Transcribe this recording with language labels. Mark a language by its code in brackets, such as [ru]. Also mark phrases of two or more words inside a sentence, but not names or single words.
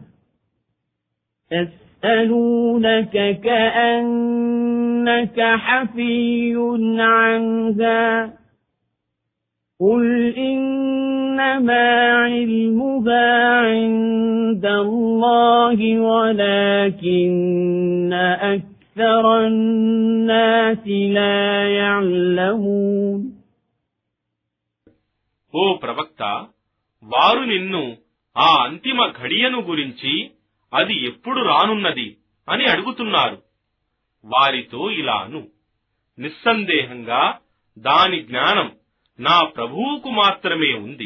[ar] يَسْأَلُونَكَ كَأَنَّكَ حَفِيٌّ عَنْهَا قُلْ إِنَّمَا عِلْمُهَا عِندَ اللَّهِ وَلَكِنَّ أَكْثَرَ النَّاسِ لَا يَعْلَمُونَ [te] ఓ ప్రవక్త, వారు నిన్ను ఆ అంతిమ ఘడియను గురించి అది ఎప్పుడు రానున్నది అని అడుగుతున్నారు. వారితో ఇలా అను, నిస్సందేహంగా దాని జ్ఞానం నా ప్రభువుకు మాత్రమే ఉంది.